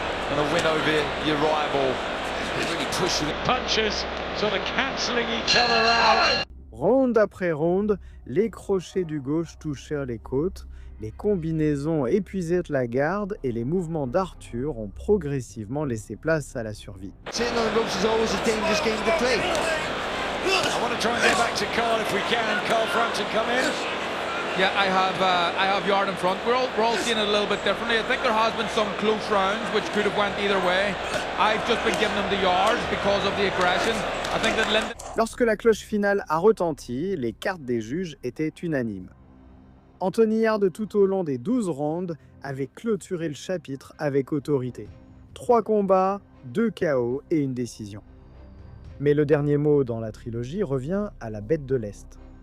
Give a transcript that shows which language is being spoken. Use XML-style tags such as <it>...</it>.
<en>And a win over your rival. Really pushing it. Punches sort of cancelling each other out.</en> <fr>Round après round, les crochets du gauche touchèrent les côtes, les combinaisons épuisaient la garde et les mouvements d'Arthur ont progressivement laissé place à la survie.</fr> <en>Sitting on the ropes is always a dangerous game to play. I want to try and get back to Carl if we can. Carl Frampton come in. Yeah, I have Yarde in front. We're all seeing it a little bit differently. I think there has been some close rounds which could have went either way. I've just been giving him the Yarde because of the aggression. I think that Lyndon...</en> <fr>Lorsque la cloche finale a retenti, les cartes des juges étaient unanimes. Anthony Yarde, tout au long des 12 rounds, avait clôturé le chapitre avec autorité. 3 combats, 2 KO et une décision. Mais le dernier mot dans la trilogie revient à la bête de l'Est.</fr>